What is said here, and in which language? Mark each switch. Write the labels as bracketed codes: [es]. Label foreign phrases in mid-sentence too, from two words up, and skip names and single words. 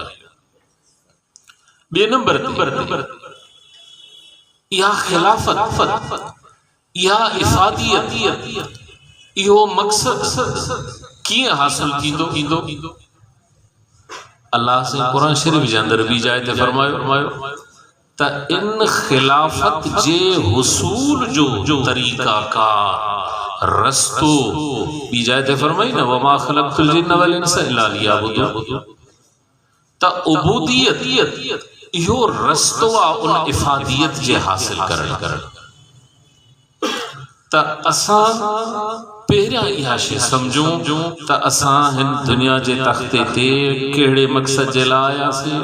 [sd] ॿिए नंबर ते इहा ख़िलाफ़त, इहा इफ़ादियत, इहो मक़सद कीअं हासिल थींदो? अल्लाह से कुरान शरीफ जे अंदर बि जाइ ते फरमायो त इन ख़िलाफ़त जे हुसूल जो तरीक़ाकार रस्तो बि जाइ ते फरमाई न, [ar] وما خلقت الجن والإنس إلا ليعبدون. [sd] त उबूदियत इहो रस्तो आहे उन इफ़ादियत जे हासिल करण। त असां पहिरियां इहा शइ समझूं त असां हिन दुनिया जे तख़्ते ते कहिड़े मक़सद जे लाइ आयासीं।